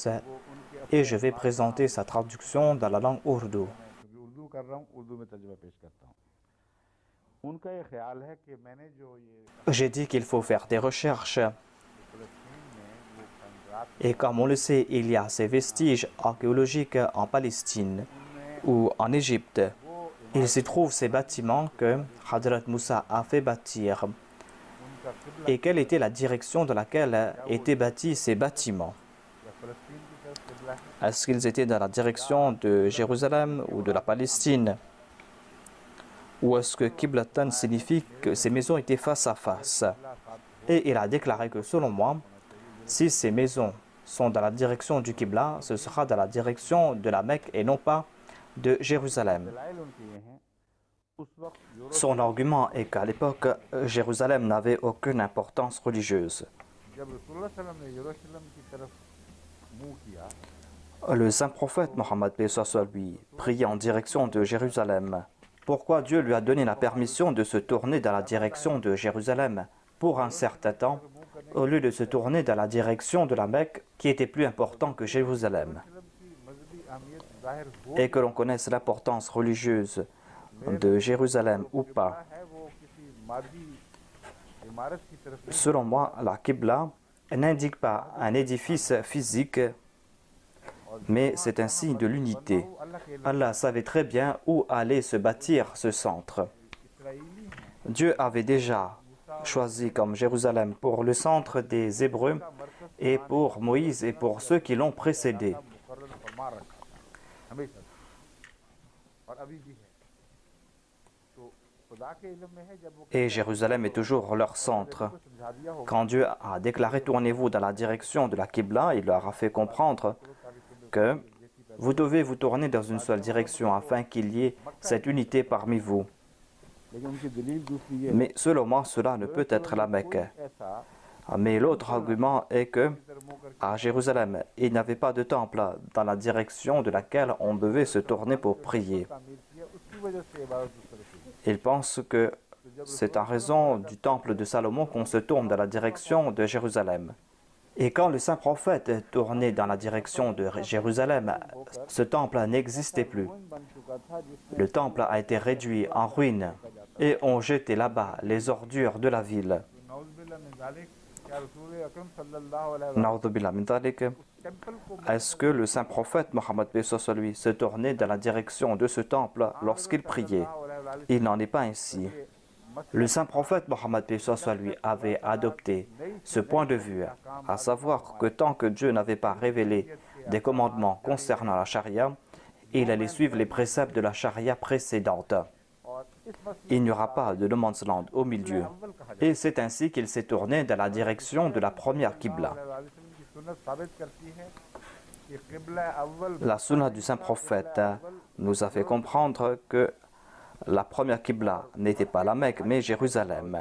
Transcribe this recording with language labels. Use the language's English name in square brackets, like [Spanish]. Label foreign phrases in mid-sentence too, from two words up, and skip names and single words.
[Urdu] وہ ان کے [French] et je vais présenter sa traduction dans la langue ourdou. [Urdu] میں کیونکہ اردو کر رہا ہوں، اردو میں ترجمہ پیش کرتا ہوں۔ ان کا یہ خیال ہے کہ میں نے جو یہ [French] J'ai dit qu'il faut faire des recherches [Urdu] فلسطین میں وہ کھنڈرات [French] et comme on le sait, il y a ces vestiges archéologiques en Palestine ou en Égypte. [Urdu] وہ [French] Il s'y trouve ces bâtiments que Hadrat Moussa a fait bâtir. [Urdu] ان کا قبلہ [French] Et quelle était la direction dans laquelle étaient bâtis ces bâtiments? [Urdu] یا فلسطین کی طرف قبلہ ہے [French] Est-ce qu'ils étaient dans la direction de Jérusalem ou de la Palestine? Ou est-ce que Kiblatan signifie que ces maisons étaient face à face? Et il a déclaré que selon moi, si ces maisons sont dans la direction du Qibla, ce sera dans la direction de la Mecque et non pas de Jérusalem. [Urdu] دلائل ان کے یہ ہیں۔ اس وقت یورپ [French] Son argument est qu'à l'époque, Jérusalem n'avait aucune importance religieuse. [Urdu] جب رسول اللہ [Arabic] صلى الله عليه وسلم [Urdu] نے یروشلم کی طرف منہ کیا, [French] Le saint prophète Mohammed paix soit lui priait en direction de Jérusalem. Pourquoi Dieu lui a donné la permission de se tourner dans la direction de Jérusalem pour un certain temps, au lieu de se tourner dans la direction de la Mecque qui était plus important que Jérusalem? [Urdu] یروشلم کی مذہبی اہمیت ظاہر ہو [French] Et que l'on connaisse l'importance religieuse de Jérusalem ou pas. [Urdu] ہے، وہ کسی مادی عمارت کی طرف نہیں, [French] Selon moi, la Qibla n'indique pas un édifice physique, mais c'est un signe de l'unité. [Urdu] وہ اللہ کے [French] Allah savait très bien où allait se bâtir ce centre. [Urdu] اسرائیلی ہیں. [French] Dieu avait déjà choisi comme Jérusalem pour le centre des Hébreux et pour Moïse et pour ceux qui l'ont précédé. [Urdu] مقرر فرما رکھا تھا ہمیشہ سے، اور ابھی بھی ہے. تو خدا کے علم میں ہے، جب وہ [French] Et Jérusalem est toujours leur centre. [Urdu] کو سمجھا دیا ہوگا [French] Quand Dieu a déclaré tournez-vous dans la direction de la Qibla, il leur a fait comprendre que vous devez vous tourner dans une seule direction afin qu'il y ait cette unité parmi vous. [Urdu] لیکن ان کی دلیل دوسری یہ ہے, [French] Mais selon moi, cela ne peut être la Mecque. [Urdu] ایسا [French] Mais l'autre argument est que [Urdu] ادھر منہ کرکے [French] à Jérusalem, il n'y avait pas de temple dans la direction de laquelle on devait se tourner pour prier. [Urdu] تعمیر کیا، اس کی وجہ سے عبادت اس طرح کی. [French] Il pense que c'est en raison du temple de Salomon qu'on se tourne dans la direction de Jérusalem. Et quand le saint prophète est tourné dans la direction de Jérusalem, ce temple n'existait plus. [Urdu] بن چکا تھا جس میں [French] Le temple a été réduit en ruine et on jetait là-bas les ordures de la ville. [Arabic] نعوذ بالله من ذلك, [Urdu] کیا رسول اکرم [Arabic] صلى الله عليه وسلم نعوذ بالله من ذلك. [Urdu] ٹیمپل کو [French] Est-ce que le saint prophète Mohammed paix soit lui se tournait dans la direction de ce temple lorsqu'il priait? Il n'en est pas ainsi. Le saint prophète Mohammed paix soit lui avait adopté ce point de vue, à savoir que tant que Dieu n'avait pas révélé des commandements concernant la charia, il allait suivre les préceptes de la charia précédente. [Urdu] اور [French] Il n'y aura pas de [English] no man's land [French] au milieu. Et c'est ainsi qu'il s'est tourné dans la direction de la première Qibla. La sunna du saint prophète nous a fait comprendre que la première Qibla n'était pas la Mecque, mais Jérusalem.